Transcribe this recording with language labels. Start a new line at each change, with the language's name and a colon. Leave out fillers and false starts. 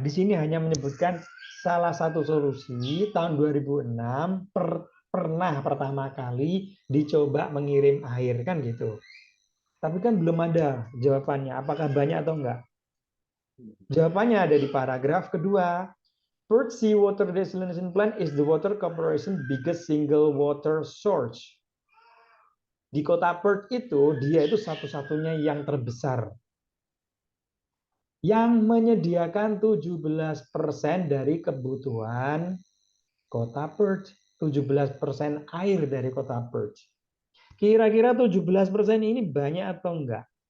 Indonesian: Di sini hanya menyebutkan salah satu solusi tahun 2006 pernah pertama kali dicoba mengirim air, kan gitu. Tapi kan belum ada jawabannya, apakah banyak atau enggak. Jawabannya ada di paragraf kedua.
English: Perth Seawater Desalination Plant is the water corporation biggest single water source.
Indonesian: Di kota Perth itu, dia itu satu-satunya yang terbesar, yang menyediakan 17% dari kebutuhan kota Perth. 17% air dari kota Perth. Kira-kira 17% ini banyak atau enggak?